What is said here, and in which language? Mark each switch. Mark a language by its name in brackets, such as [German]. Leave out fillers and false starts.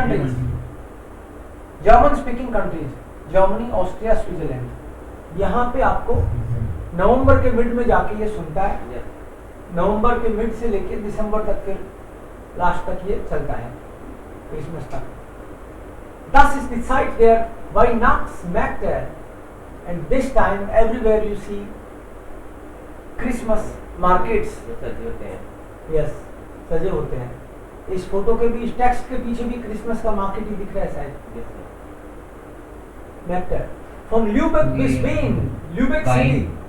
[English] German speaking countries, [Hindi] Germany, Austria, Switzerland, यहाँ पे आपको नवंबर के मिड में जाके ये सुनता है. नवंबर के मिड से लेके दिसंबर तक, फिर लास्ट तक ये चलता है क्रिसमस तक. [German] Das ist die Zeit der Weihnachtsmärkte [English] and this time everywhere you see Christmas markets. [Hindi] Yes, सजे होते हैं. इस फोटो के भी, इस टेक्स्ट के पीछे भी क्रिसमस का मार्केट ही दिख रहा है शायद. [German] Märkte from Lübeck bis Wien, Lübeck City.